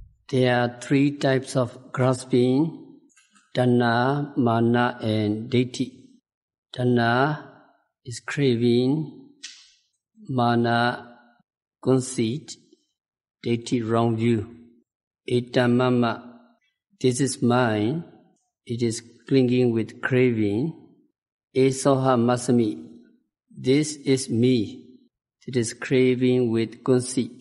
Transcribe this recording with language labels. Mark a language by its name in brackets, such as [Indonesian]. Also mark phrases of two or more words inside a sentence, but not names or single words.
[English] There are three types of grasping: Tanha, Mana, and Ditthi. Tanha is craving, Mana conceit, Ditthi wrong view. Etamama, this is mine, it is clinging with craving. [Pali] Esoha masami, [English] this is me, it is craving with conceit.